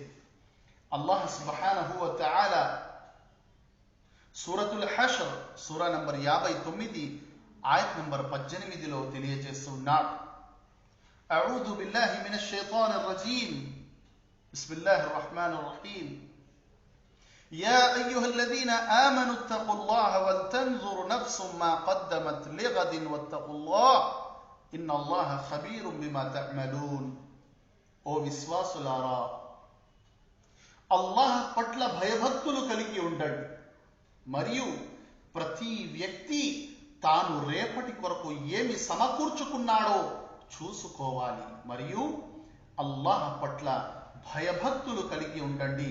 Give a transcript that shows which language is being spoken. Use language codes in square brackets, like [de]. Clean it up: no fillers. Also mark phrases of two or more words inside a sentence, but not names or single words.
[ar] الله سبحانه وتعالى [te] సూరతుల్ హష్ర్ సూరా నంబర్ 59 ఆయత్ నంబర్ 18లో తెలియజేస్తున్నాడు. [ar] أعوذ بالله من الشيطان الرجيم. بسم الله الرحمن الرحيم. يا أيها الذين آمنوا اتقوا الله ولتنظر نفس ما قدمت لغد واتقوا الله إن الله خبير بما تعملون. [te] ఓ విశ్వాసులారా, అల్లాహ్ పట్ల భయభక్తులు కలిగి ఉండండి మరియు ప్రతి వ్యక్తి తాను రేపటి కొరకు ఏమి సమకూర్చుకున్నాడో చూసుకోవాలి. మరియు అల్లాహ్ పట్ల భయభక్తులు కలిగి ఉండండి.